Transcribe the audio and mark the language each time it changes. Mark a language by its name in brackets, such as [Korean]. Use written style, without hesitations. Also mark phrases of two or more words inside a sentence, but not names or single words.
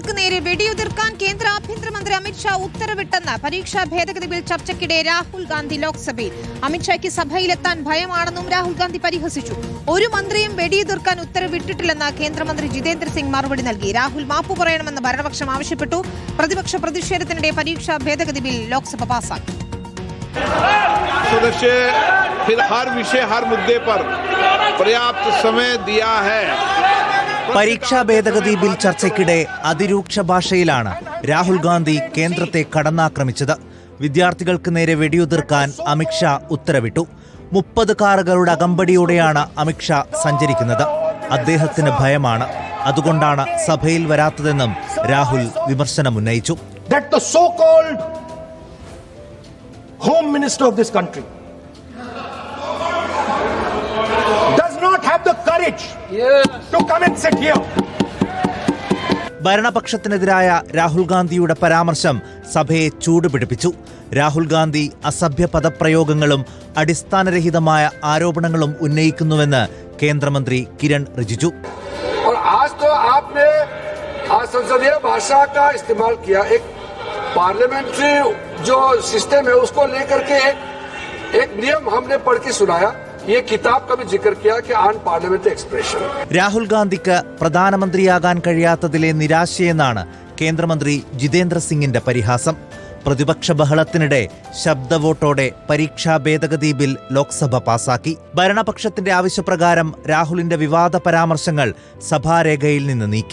[Malayalam] നേരെ വെടിയുതിർക്കാൻ കേന്ദ്ര ആഭ്യന്തരമന്ത്രി അമിത്ഷാ ഉത്തരവിട്ടെന്ന് പരീക്ഷാ ഭേദഗതി ബിൽ ചർച്ചയ്ക്കിടെ രാഹുൽ ഗാന്ധി ലോക്സഭയിൽ. അമിത്ഷായ്ക്ക് സഭയിലെത്താൻ ഭയമാണെന്നും രാഹുൽ ഗാന്ധി പരിഹസിച്ചു. ഒരു മന്ത്രിയും വെടിയുതിർക്കാൻ ഉത്തരവിട്ടിട്ടില്ലെന്ന് കേന്ദ്രമന്ത്രി ജിതേന്ദ്ര സിംഗ് മറുപടി നൽകി. രാഹുൽ മാപ്പു പറയണമെന്ന് ഭരണപക്ഷം ആവശ്യപ്പെട്ടു. പ്രതിപക്ഷ പ്രതിഷേധത്തിനിടെ പരീക്ഷാ ഭേദഗതി ബിൽ ലോക്സഭ പാസാക്കി. [Hindi] सदस्य फिर हर विषय हर मुद्दे पर पर्याप्त समय दिया है. [Malayalam] പരീക്ഷാ ഭേദഗതി ബിൽ ചർച്ചയ്ക്കിടെ അതിരൂക്ഷ ഭാഷയിലാണ് രാഹുൽ ഗാന്ധി കേന്ദ്രത്തെ കടന്നാക്രമിച്ചത്. വിദ്യാർത്ഥികൾക്ക് നേരെ വെടിയുതിർക്കാൻ അമിത്ഷാ ഉത്തരവിട്ടു. 30 കാറുകളുടെ അകമ്പടിയോടെയാണ് അമിത്ഷാ സഞ്ചരിക്കുന്നത്. അദ്ദേഹത്തിന് ഭയമാണ്, അതുകൊണ്ടാണ് സഭയിൽ വരാത്തതെന്നും രാഹുൽ വിമർശനമുന്നയിച്ചു. [English] Home Minister of this country does not have the courage to come and sit here. [Malayalam] ഭരണപക്ഷത്തിനെതിരായ രാഹുൽ ഗാന്ധിയുടെ പരാമർശം സഭയെ ചൂടുപിടിപ്പിച്ചു. രാഹുൽ ഗാന്ധി അസഭ്യ പദപ്രയോഗങ്ങളും അടിസ്ഥാനരഹിതമായ ആരോപണങ്ങളും ഉന്നയിക്കുന്നുവെന്ന് കേന്ദ്രമന്ത്രി കിരൺ റിജിജു. [Hindi] पार्लियामेंट्री जो सिस्टम है उसको लेकर के एक नियम हमने पढ़ के सुनाया. ये किताब का भी जिक्र किया कि [English] unparliamentary expression. [Malayalam] രാഹുൽ ഗാന്ധിക്ക് പ്രധാനമന്ത്രിയാകാൻ കഴിയാത്തതിലെ നിരാശയെന്നാണ് കേന്ദ്രമന്ത്രി ജിതേന്ദ്ര സിംഗിന്റെ പരിഹാസം. പ്രതിപക്ഷ ബഹളത്തിനിടെ ശബ്ദവോട്ടോടെ പരീക്ഷാ ഭേദഗതി ബിൽ ലോക്സഭ പാസാക്കി. ഭരണപക്ഷത്തിന്റെ ആവശ്യപ്രകാരം രാഹുലിന്റെ വിവാദ പരാമർശങ്ങൾ സഭാരേഖയിൽ നിന്ന് നീക്കി.